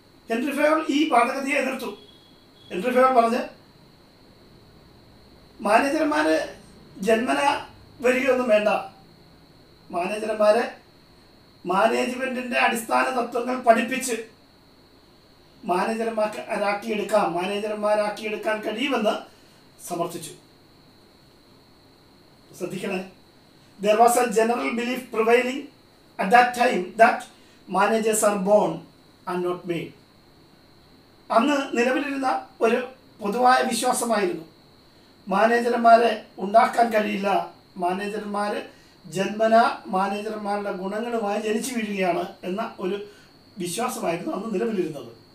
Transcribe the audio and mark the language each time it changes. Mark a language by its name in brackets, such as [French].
[Malayalam] Henry Fayol ഈ വാദഗതിയെ എതിർത്തു. Henry Fayol പറഞ്ഞ്, മാനേജർമാര് ജന്മന വരികയൊന്നും വേണ്ട, മാനേജർമാരെ മാനേജ്മെൻറ്റിൻ്റെ അടിസ്ഥാന തത്വങ്ങൾ പഠിപ്പിച്ച് മാനേജർമാരാക്കിയെടുക്കാൻ കഴിയുമെന്ന് സമർത്ഥിച്ചു. ശ്രദ്ധിക്കണേ, [English] there was a general belief prevailing at that time that managers are born and not made. [Malayalam] അന്ന് നിലവിലിരുന്ന ഒരു പൊതുവായ വിശ്വാസമായിരുന്നു, മാനേജർമാരെ ഉണ്ടാക്കാൻ കഴിയില്ല, മാനേജർമാർ ജന്മന മാനേജർമാരുടെ ഗുണങ്ങളുമായി ജനിച്ചു വീഴുകയാണ് എന്ന ഒരു വിശ്വാസമായിരുന്നു അന്ന് നിലവിലിരുന്നത്.